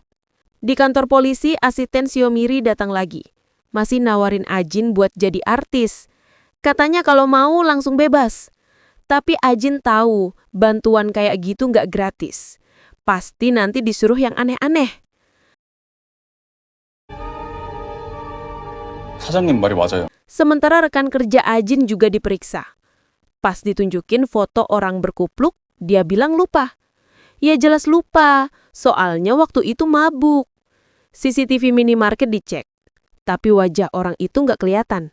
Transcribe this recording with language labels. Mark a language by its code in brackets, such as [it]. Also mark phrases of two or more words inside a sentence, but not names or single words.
[id] Di kantor polisi, asisten Seomiri datang lagi. Masih nawarin Ajin buat jadi artis. Katanya kalau mau langsung bebas. Tapi Ajin tahu, bantuan kayak gitu nggak gratis. Pasti nanti disuruh yang aneh-aneh. [ko] 사장님 말이 맞아요. [id] Sementara rekan kerja Ajin juga diperiksa. Pas ditunjukin foto orang berkupluk, dia bilang lupa. Ya jelas lupa, soalnya waktu itu mabuk. CCTV minimarket dicek, tapi wajah orang itu nggak kelihatan.